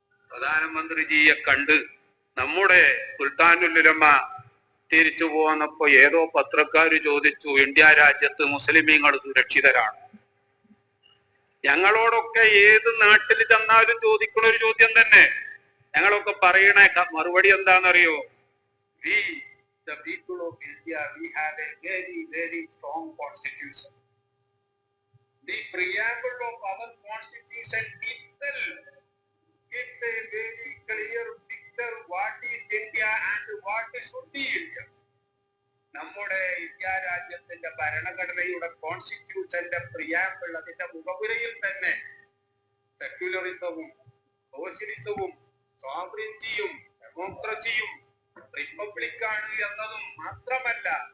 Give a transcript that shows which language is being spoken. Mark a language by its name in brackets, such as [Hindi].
[Malayalam] പ്രധാനമന്ത്രിജിയെ കണ്ട് നമ്മുടെ സുൽത്താനുൽ ഉലമ തിരിച്ചു പോന്നപ്പോ ഏതോ പത്രക്കാര് ചോദിച്ചു, ഇന്ത്യ രാജ്യത്ത് മുസ്ലിമീങ്ങൾ സുരക്ഷിതരാണ്? ഞങ്ങളോടൊക്കെ ഏത് നാട്ടിൽ ചെന്നാലും ചോദിക്കുന്ന ഒരു ചോദ്യം തന്നെ. ഞങ്ങളൊക്കെ പറയണ മറുപടി എന്താണെന്നറിയോ? [English] We, the people of India, we have a very, very strong constitution. The preamble of our constitution itself gives a very clear picture what is India and what should be India. [Malayalam] നമ്മുടെ India രാജ്യത്തിന്റെ ഭരണഘടനയുടെ കോൺസ്റ്റിറ്റ്യൂഷന്റെ preamble, അതിന്റെ മുഖപുരയിൽ തന്നെ സെക്യുലറിസവും സോഷ്യലിസവും സോവറിറ്റിയും ഡെമോക്രസിയും റിപ്പബ്ലിക്കാണ് എന്നതും മാത്രമല്ല,